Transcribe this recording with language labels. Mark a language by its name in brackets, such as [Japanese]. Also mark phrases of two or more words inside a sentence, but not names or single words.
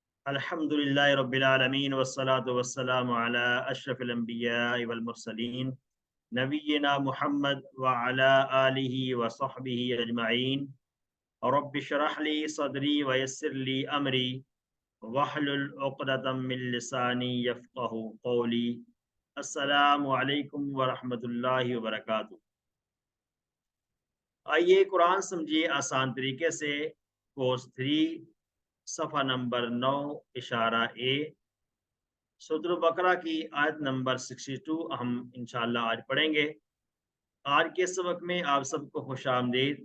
[Arabic] الحمد لله رب العالمين والصلاة والسلام على أشرف الأنبياء والمرسلين نبينا محمد وعلى آله وصحبه أجمعين. رب اشرح لي صدري ويسر لي أمري واحلل عقدة من لساني يفقهوا قولي. السلام عليكم ورحمة الله وبركاته. [Urdu] آئیے قرآن سمجھیے آسان طریقے سے، کورس 3 صفحہ نمبر 9 اشارہ اے، سورہ بقرہ کی آیت نمبر 62 ہم [Arabic] إن شاء الله [Urdu] آج پڑھیں گے. آج کے سبق میں آپ سب کو خوش آمدید.